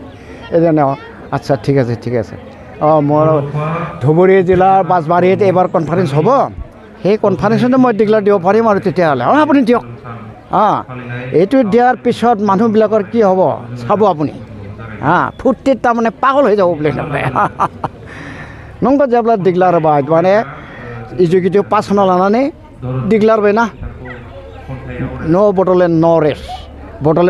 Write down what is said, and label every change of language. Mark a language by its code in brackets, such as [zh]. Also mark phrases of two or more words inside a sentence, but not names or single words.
[as] এইজনে আচ্ছা ঠিক আছে মোৰ ধুবুৰী জিলাৰ বাছবাৰীত এইবাৰ কনফাৰেঞ্চ হ'ব সেই কনফাৰেঞ্চতে মই ডিক্লেয়াৰ দিব পাৰিম আৰু তেতিয়াহ'লে আপুনি দিয়ক এইটো দিয়াৰ পিছত মানুহবিলাকৰ কি হ'ব চাব আপুনি ফূৰ্তিত তাৰমানে পাগল হৈ যাব বুলি নাপায় [brx] नंगौ जेब्ला डिक्लेयार होबाय माने एजुकेटिव पास होना लानानै डिक्लेयार होबायना [en] No Bodoland no rest Bodoland